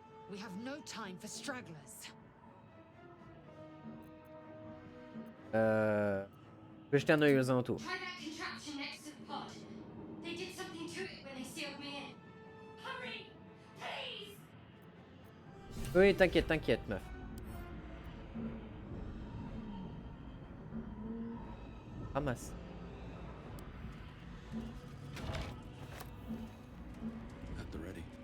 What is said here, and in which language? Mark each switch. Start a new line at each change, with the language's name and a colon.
English: We have no time for stragglers.
French: Je vais jeter un œil aux alentours.
English: Try that contraption next to the pod. They did something to it when they sealed me in. Hurry! Please!
French: Oui, t'inquiète, t'inquiète, meuf. Ramasse.
English: At the ready.